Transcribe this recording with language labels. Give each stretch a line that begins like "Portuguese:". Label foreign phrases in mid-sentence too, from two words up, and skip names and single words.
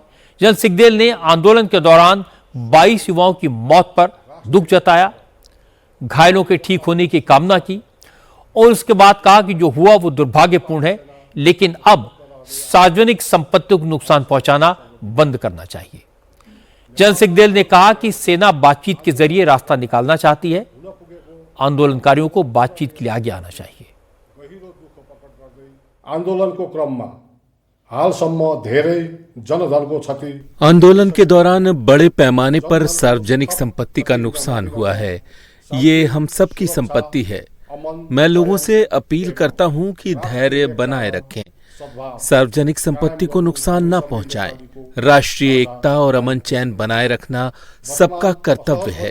Hindi: जनरल सिग्देल ने आंदोलन के दौरान 22 युवाओं की मौत पर दुख जताया, घायलों के ठीक होने की कामना की और उसके बाद कहा कि जो हुआ वो दुर्भाग्यपूर्ण है, लेकिन अब सार्वजनिक संपत्तियों को नुकसान पहुंचाना बंद करना चाहिए। जन सिंहदेल ने कहा कि सेना बातचीत के जरिए रास्ता निकालना चाहती है, आंदोलनकारियों को बातचीत के लिए आगे आना चाहिए।
Nepali: आन्दोलनको क्रममा हालसम्म धेरै जनधनको क्षति।
Hindi: आंदोलन के दौरान बड़े पैमाने पर सार्वजनिक संपत्ति का नुकसान हुआ है। ये हम सब की संपत्ति है। मैं लोगों से अपील करता हूं कि धैर्य बनाए रखें, सार्वजनिक संपत्ति को नुकसान न पहुंचाएं। राष्ट्रीय एकता और अमन चैन बनाए रखना सबका कर्तव्य है।